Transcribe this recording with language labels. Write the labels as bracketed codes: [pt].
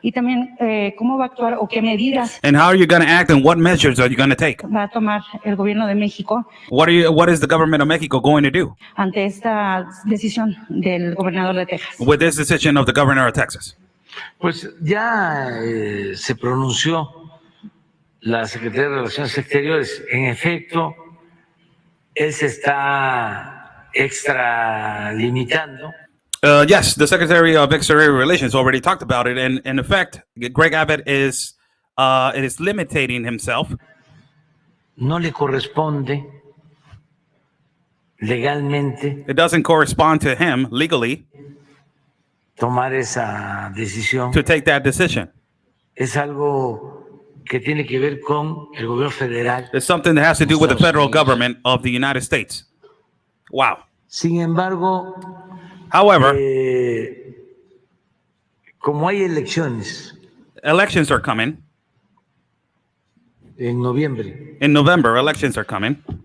[es] Y también cómo va a actuar o qué medidas. [en] And how are you going to act, and what measures are you going to take? [es] Va a tomar el gobierno de México. [en] What is the government of Mexico going to do [es] ante esta decisión del gobernador de Texas? [en] With this decision of the governor of Texas? [es] Pues ya se pronunció la Secretaría de Relaciones Exteriores. En efecto, él se está extralimitando. [en] Yes, the Secretary of Exterior Relations already talked about it, and in effect, Greg Abbott is limiting himself. [es] No le corresponde legalmente. [en] It doesn't correspond to him legally [es] tomar esa decisión. [en] To take that decision. [es] Es algo que tiene que ver con el gobierno federal. [en] It's something that has to do with the federal government of the United States. Wow. [es] Sin embargo, [en] however, [es] como hay elecciones [en] are coming. [es] En noviembre. [en] In November, elections are coming.